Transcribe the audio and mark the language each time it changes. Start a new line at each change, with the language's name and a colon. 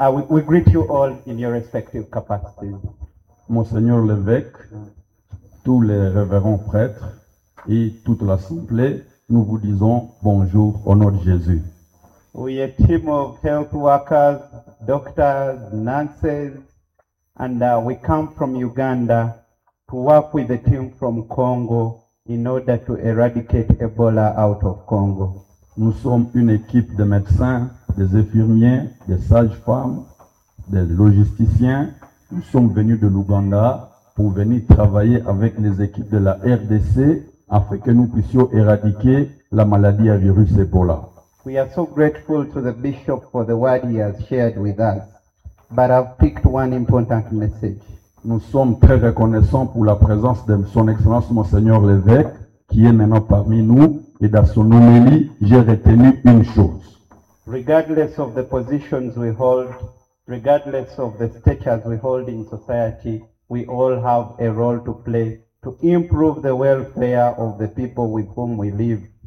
English: We greet you all in your respective capacities.
French: Monseigneur l'évêque, tous les révérends prêtres et toute l'assemblée, nous vous disons bonjour au nom de Jésus.
English: We a team of health workers, doctors, nurses, and we come from Uganda to work with the team from Congo in order to eradicate Ebola out of Congo.
French: Nous sommes une équipe de médecins, des infirmiers, des sages-femmes, des logisticiens. Nous sommes venus de l'Ouganda pour venir travailler avec les équipes de la RDC afin que nous puissions éradiquer la maladie à virus Ebola.
English: We are so grateful to the bishop for the word he has shared with us, but I've picked one important message.
French: Nous sommes très reconnaissants pour la présence de son excellence Monseigneur l'évêque qui est maintenant parmi nous et dans son homélie, j'ai retenu une chose.
English: Regardless of the positions we hold, regardless of the statures we hold in society, we all have a role to play to improve the welfare of the people with whom we live.